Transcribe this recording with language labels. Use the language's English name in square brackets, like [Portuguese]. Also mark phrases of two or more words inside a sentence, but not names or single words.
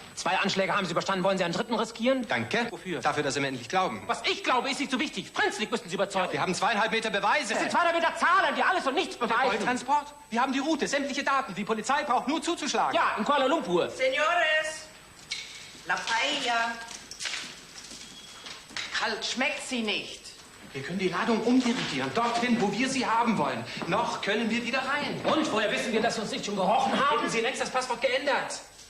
[German] 2 Anschläge haben Sie überstanden. Wollen Sie einen dritten riskieren? Danke. Wofür? Dafür, dass Sie mir endlich glauben. Was ich glaube, ist nicht so wichtig. Frenzlig müssen Sie überzeugen. Wir haben 2,5 Meter Beweise. Das sind 2,5 Meter Zahlen, die alles und nichts beweisen. Der Goldtransport. Wir haben die Route, sämtliche Daten. Die Polizei braucht nur zuzuschlagen. Ja, in Kuala Lumpur. [Spanish] Señores, la paella. [German] Kalt schmeckt sie nicht. Wir können die Ladung umdirigieren, dorthin, wo wir sie haben wollen. Noch können wir wieder rein. Und woher wissen wir, dass wir uns nicht schon gerochen haben? Haben Sie längst das Passwort geändert?